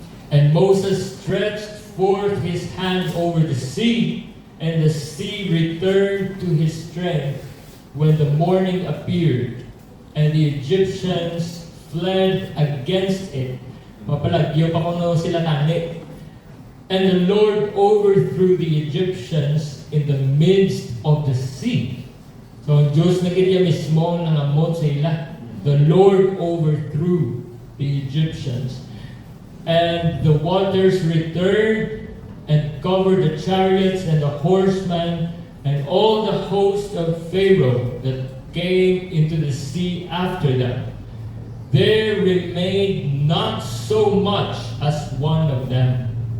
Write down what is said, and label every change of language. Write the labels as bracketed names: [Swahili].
[English] And Moses stretched forth his hand over the sea, and the sea returned to his strength when the morning appeared, and the Egyptians fled against it. [Hiligaynon] Mapalagyo pa kuno sila tani. [English] And the Lord overthrew the Egyptians in the midst of the sea. [Hiligaynon] So ang Diyos na kanya mismo ang nangamot sa ila. [English] The Lord overthrew the Egyptians. And the waters returned and covered the chariots and the horsemen and all the host of Pharaoh that came into the sea after them. There remained not so much as one of them.